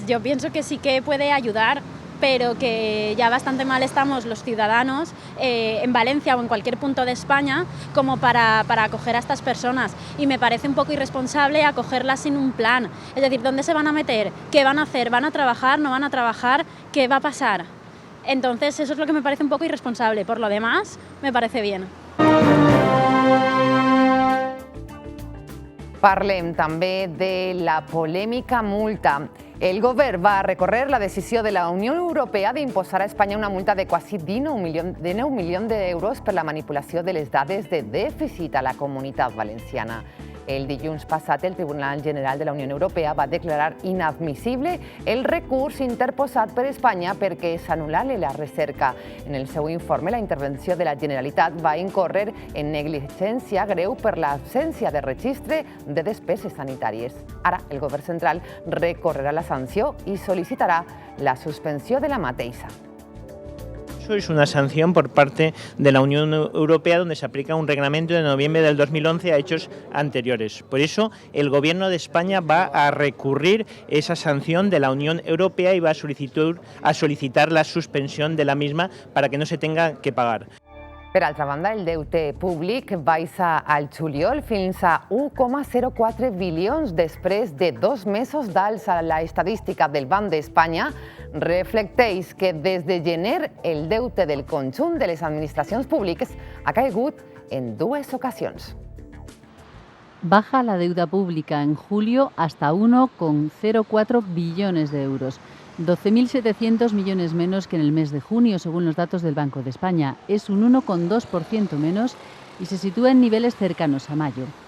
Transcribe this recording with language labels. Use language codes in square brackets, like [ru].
[es] Yo pienso que sí que puede ayudar, pero que ya bastante mal estamos los ciudadanos en Valencia o en cualquier punto de España como para acoger a estas personas, y me parece un poco irresponsable acogerlas sin un plan. Es decir, ¿dónde se van a meter? ¿Qué van a hacer? ¿Van a trabajar? ¿No van a trabajar? ¿Qué va a pasar? Entonces eso es lo que me parece un poco irresponsable. Por lo demás, me parece bien. [ca] Parlem també de la polèmica multa. El govern va recórrer la decisió de la Unió Europea d'imposar a Espanya una multa de quasi 19 milions d'euros per la manipulació de les dades de dèficit a la Comunitat Valenciana. El dilluns passat, el Tribunal General de la Unió Europea va declarar inadmissible el recurs interposat per Espanya perquè s'anul·lali la recerca. En el seu informe, la intervenció de la Generalitat va incórrer en negligència greu per l'absència de registre de despeses sanitàries. Ara, el govern central recorrerà la sanció i sol·licitarà la suspensió de la mateixa. [es] Eso es una sanción por parte de la Unión Europea, donde se aplica un reglamento de noviembre del 2011 a hechos anteriores. Por eso el Gobierno de España va a recurrir esa sanción de la Unión Europea y va a solicitar la suspensión de la misma para que no se tenga que pagar. [ca] Per altra banda, el deute públic baixa al juliol fins a 1,04 bilions després de 2 mesos d'alça. La estadística del Banc d'Espanya reflecteix que des de gener el deute del conjunt de les administracions públiques ha caigut en 2 ocasions. [es] Baja la deuda pública en julio hasta 1,04 billones de euros. 12.700 millones menos que en el mes de junio, según los datos del Banco de España. Es un 1,2% menos y se sitúa en niveles cercanos a mayo.